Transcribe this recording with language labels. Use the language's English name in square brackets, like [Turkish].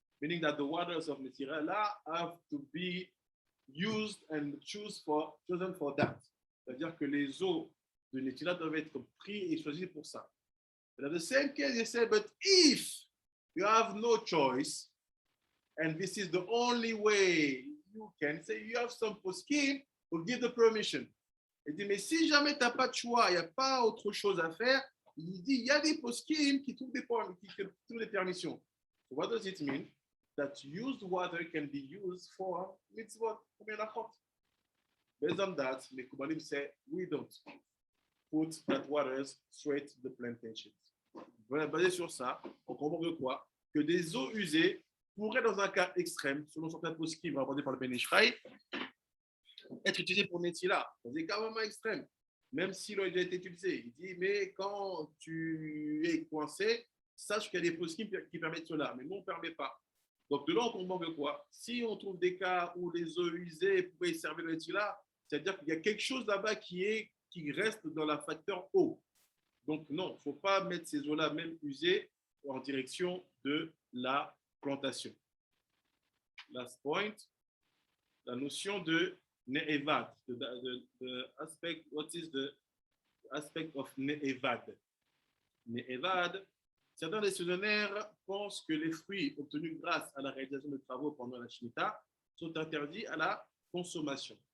[English] Meaning that the waters of Netira have to be used and chosen for that. [French] C'est-à-dire que les eaux de Netira doivent être prises et choisies pour ça. [English] But in the same case, he said, but if you have no choice, and this is the only way you can say, you have some poskim will give the permission. [French] Il dit, mais si jamais tu n'as pas de choix, il n'y a pas autre chose à faire, il dit, il y a des poskim qui trouvent des permissions. [English] So what does it mean? That used water can be used for mitzvot, for melachot. Based on that, the Kubanim say, we don't put that water straight to the plantations. [French] Basé sur ça, on comprend que quoi? Que des eaux usées pourraient, dans un cas extrême, selon certains poskim rapportés par le Ben Ish Chai, être utilisées pour Netila. Dans des cas vraiment extrêmes, même si l'eau a déjà été utilisée. Il dit, mais quand tu es coincé, sache qu'il y a des poskim qui permettent cela, mais nous, on ne permet pas. Donc, de là, on comprend que quoi? Si on trouve des cas où les eaux usées pourraient servir le Netila, c'est-à-dire qu'il y a quelque chose là-bas qui reste dans la facteur eau. Donc, non, il ne faut pas mettre ces eaux-là, même usées, en direction de la plantation. [English] Last point, [French] la notion de ne'evad, [English] the aspect, what is the aspect of ne'evad? [French] Ne'evad, certains décisionnaires pensent que les fruits obtenus grâce à la réalisation de travaux pendant la Shemitah sont interdits à la consommation.